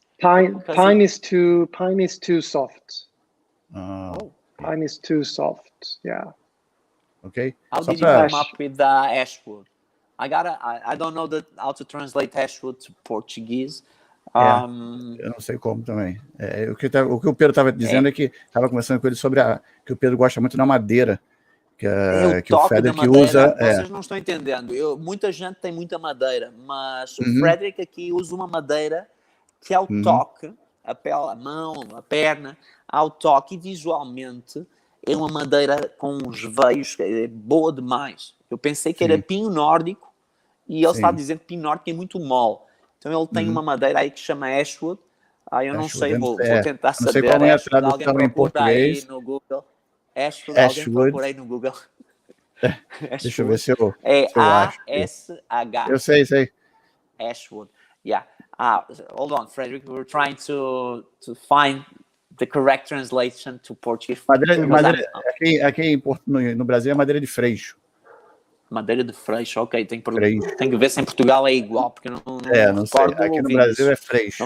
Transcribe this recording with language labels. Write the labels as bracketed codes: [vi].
[en] Pine is too soft. Pine is too soft. Yeah. Ok. How did you come up with the Ashwood? I don't know how to translate Ashwood to Portuguese. [pt] Eu não sei como também. O que o Pedro estava dizendo é que estava conversando com ele sobre que o Pedro gosta muito da madeira, que o Fredrik usa. Vocês não estão entendendo. Muita gente tem muita madeira, mas o Fredrik aqui usa uma madeira que é o toque. a pele, a mão, a perna, ao toque, e visualmente é uma madeira com uns veios, é boa demais. Eu pensei que era pinho nórdico, e ele está a dizer que pinho nórdico é muito mole. Então ele tem uma madeira aí que chama Ashwood. Eu não sei, vou tentar saber. Não sei qual é a Ashwood, alguém tradução em procura português. aí no Google. Ashwood, alguém procura aí no Google. Deixa eu ver se eu acho. A-S-H. Eu sei. [en] Ashwood. Yeah. Hold on, Fredrik. We're trying to find the correct translation to Portuguese. [pt] Madeira aqui no Brasil é madeira de freixo. Madeira de freixo, ok. Tem que ver se em Portugal é igual, porque eu não recordo. Sei. Aqui no Brasil isso. É freixo.